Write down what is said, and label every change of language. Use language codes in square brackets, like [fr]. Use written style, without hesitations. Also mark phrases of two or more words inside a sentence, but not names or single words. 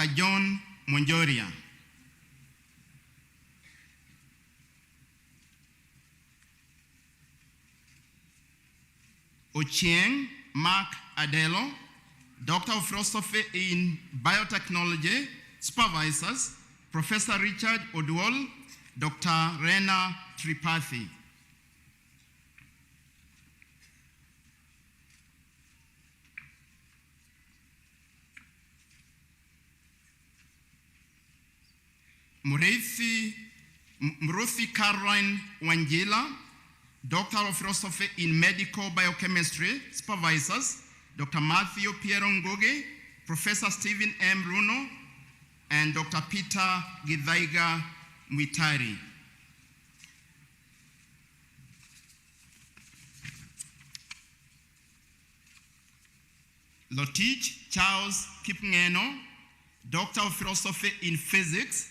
[en] John Monjoria. Ochieng Mark Adelo, Doctor of Philosophy in Biotechnology. Supervisors, Professor Richard Odwol, Dr. Rena Tripathi. Muruthi Caroline Wanjila, Doctor of Philosophy in Medical Biochemistry. Supervisors, Dr. Matthew Piero Ngoge, Professor Stephen M. Runo, and Dr. Peter Githaiga Mwitari. Lotich Charles Kipngeno, Doctor of Philosophy in Physics.